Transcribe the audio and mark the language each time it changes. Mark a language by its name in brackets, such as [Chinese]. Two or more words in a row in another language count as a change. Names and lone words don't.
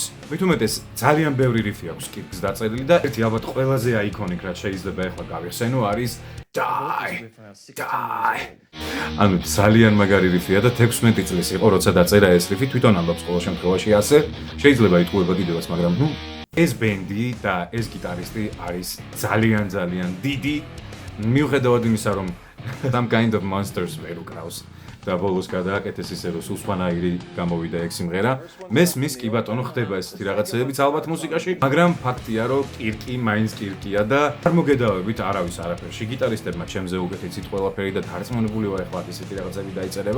[Georgian] მით უმეტეს ძალიან ბევრი რიფი აქვს კირკს დაწერილი და ერთი ალბათ ყველაზე აიკონიკ რაც შეიძლება ახლა გავიხსენო არის Die. ანუ ძალიან მაგარი რიფია და 16 წლის იყო როცა დაწერა ეს რიფი, თვითონ ამბობს ყოველ შემთხვევაში ასე. შეიძლება იტყუება კიდევაც, მაგრამ ეს ბენდი და ეს გიტარისტი არის ძალიან დიდი. მიუხედავად იმისა, რომ [English] some kind of monsters [Georgian] ვერ უკრავს. და ბოლოს გადააკეთეს ისე რომ სულსვანაირი გამოვიდა ეგ სიმღერა. მესმის კი ბატონო ხდება ესეთი რაღაცებიც ალბათ მუსიკაში, მაგრამ ფაქტია რომ კირკი მაინც კირკია და არ მოგედავებით არავის არაფერში. გიტარისტებმა ჩემზე უკეთեցით ყველაფერი და დარწმუნებული ვარ ახლა ესეთი რაღაცები დაიწერება.